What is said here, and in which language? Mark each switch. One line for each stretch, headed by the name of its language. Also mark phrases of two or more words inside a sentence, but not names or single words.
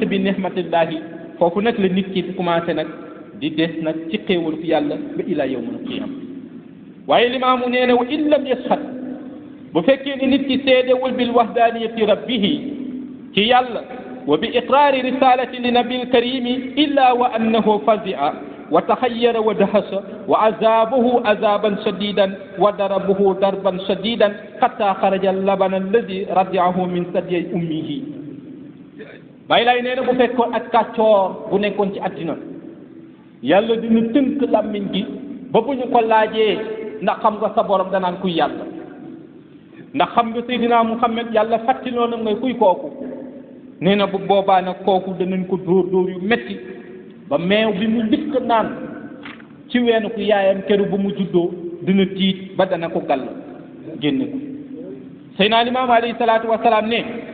Arabic: بنعمة الله
Wolof: foofu nag la nit ki commencé nag di des nag ci xéewal fi yàlla ba
Arabic: إلى يوم القيامة
Wolof: waaye limaamu nee na
Arabic: وإن لم يشهد
Wolof: bu fekkee ni nit ki seedewul
Arabic: بالوحدانية ربه
Wolof: ci yàlla
Arabic: وبإقرار رسالة للنبي الكريم إلا وأنه فزع وتحير ودهش وعذبه عذابا شديدا وضربه ضربا شديدا حتى خرج لبن الذي رضعه من ثديي أمه
Wolof: Baay Laay nee na bu fekkoon ak kàccoor bu nekkoon ci àddina yàlla dina tënk làmmiñ gi ba bu ñu ko laajee ndax xam nga sa borom danaan kuy yàlla ndax xam nga Seydina Muhammad yàlla fàttiloo na ngay kuy kooku nee na bu boobaa nag kooku danañ ko dóor yu metti ba meew bi mu njëkk naan ci weenu ku yaayam keru ba mu juddoo dina tiit ba dana ko gàll génne ko Seydina Limaam
Arabic: عليه الصلاة والسلام
Wolof: ne